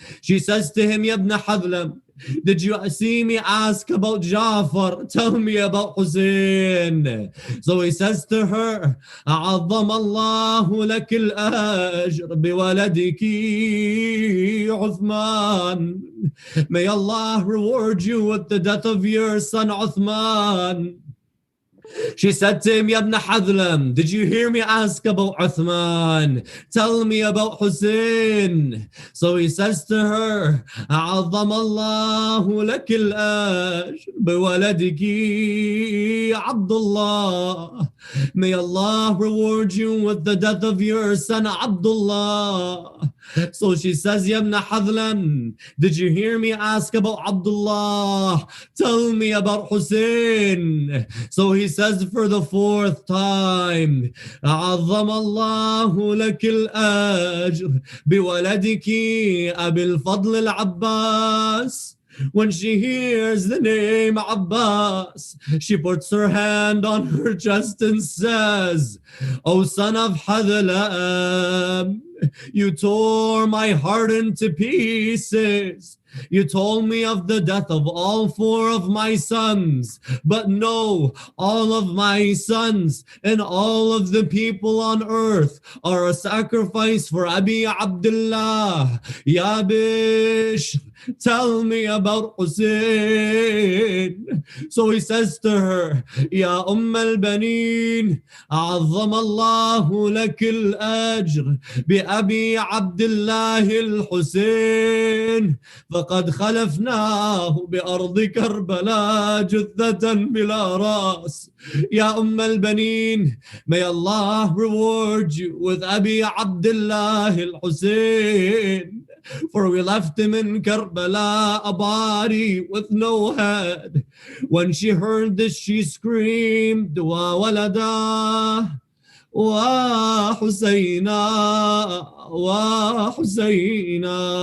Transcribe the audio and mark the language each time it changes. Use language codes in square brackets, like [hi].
[en] She says to him, Ya ibn Hadlam, did you see me ask about Jafar? Tell me about Hussein. So he says to her, [ar] عظم الله لك الأجر بولدك عثمان. [en] May Allah reward you with the death of your son Uthman. She said to him, Ya ibn Hadlam, did you hear me ask about Uthman? Tell me about Hussein. So he says to her, [ar] عظم الله لك الأجر بولدك عبد الله. [en] May Allah reward you with the death of your son Abdullah. So she says, Ya ibn Hadlam, did you hear me ask about Abdullah? Tell me about Hussein. So he says for the fourth time, [ar] عظم الله لك الأجر بولدك أبي الفضل العباس. [en] When she hears the name Abbas, she puts her hand on her chest and says, O son of Hadlam, you tore my heart into pieces. You told me of the death of all four of my sons, but no, all of my sons and all of the people on earth are a sacrifice for Abi Abdullah. Ya Bish, tell me about Hussein. So he says to her, Ya al-Banin, [ar] عظم الله لك الأجر بأبي عبد الله الحسين. فقد خلفناه بأرض كربلاء جثة بلا رأس. يا البنين, [en] may Allah reward you with Abi Abdullah al-Hussein. For we left him in Karbala, a body with no head. When she heard this, she screamed, Wa walada, wa Husayna, wa Husayna.